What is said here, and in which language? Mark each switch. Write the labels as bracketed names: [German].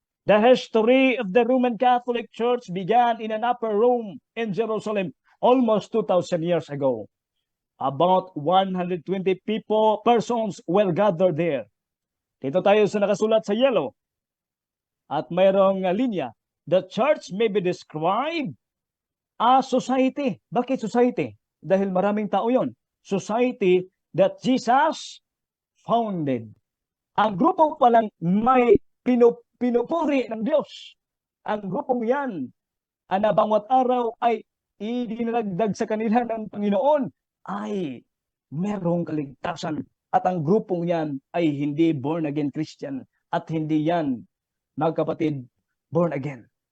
[English] The history of the Roman Catholic Church began in an upper room in Jerusalem almost 2,000 years ago. About 120 persons were gathered there. [Filipino] Dito tayo sa nakasulat sa yellow. At mayroong linya. [English] The church may be described as society. [Filipino] Bakit society? Dahil maraming tao yon. [English] Society that Jesus founded. [Filipino] Ang grupo palang may pinupuri ng Diyos. Ang grupong yan, na bawat araw ay idinagdag sa kanila ng Panginoon, ay merong kaligtasan. At ang grupong yan ay hindi born again Christian. At hindi yan, magkapatid, born again.